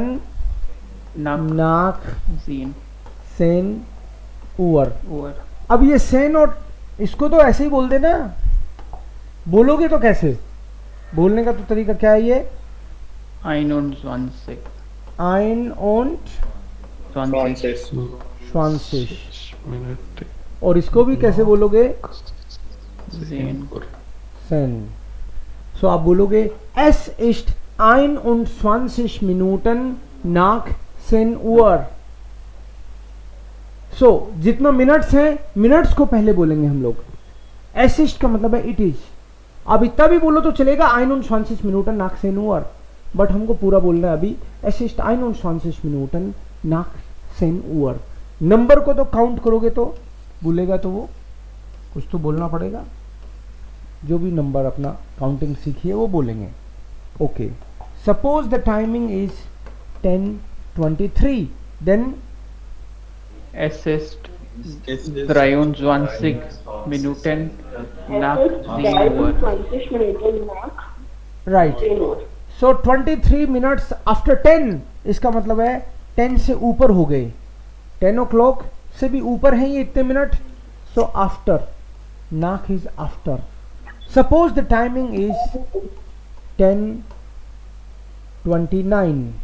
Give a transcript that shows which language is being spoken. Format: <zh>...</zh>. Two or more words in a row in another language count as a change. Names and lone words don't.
<de>Nacht, नाक, 7 zehn, Uhr. Uhr,</de> <hi>अब ये सेन और इसको तो ऐसे ही बोल देना. बोलोगे तो कैसे? बोलने का तो तरीका क्या है? ये</hi> <de>21, ein und 20, 20. 20. Minuten.</de> <hi>और इसको भी कैसे बोलोगे?</hi> <de>10,</de> <hi>सेन. सो आप बोलोगे</hi> <de>es ist 21 Minuten nach 10 Uhr.</de> <hi>सो जितना मिनट्स हैं, मिनट्स को पहले बोलेंगे हम लोग.</hi> <de>es ist</de> <hi>का मतलब है</hi> <en>it is.</en> <hi>अब इतना भी बोलो तो चलेगा</hi> <de>21 Minuten nach 10 Uhr,</de> <hi>बट हमको पूरा बोलना है अभी.</hi> <de>es ist 21 Minuten nach 10 Uhr.</de> <hi>नंबर को तो काउंट करोगे तो भूलेगा, तो वो कुछ तो बोलना पड़ेगा. जो भी नंबर अपना काउंटिंग सीखिए वो बोलेंगे.</hi> <en>ओके. suppose the timing is 10:23. then</en> <de>es ist 23 Minuten nach 7 Uhr, 20 Minuten nach</de> <hi>राइट.</hi> <de>10 Uhr.</de> <en>so 23 minutes after 10.</en> <hi>इसका मतलब है 10 से ऊपर हो गए. 10 o'clock से भी ऊपर हैं ये इतने मिनट.</hi> <en>so after, नाक is after. suppose the timing is 10:29.</en>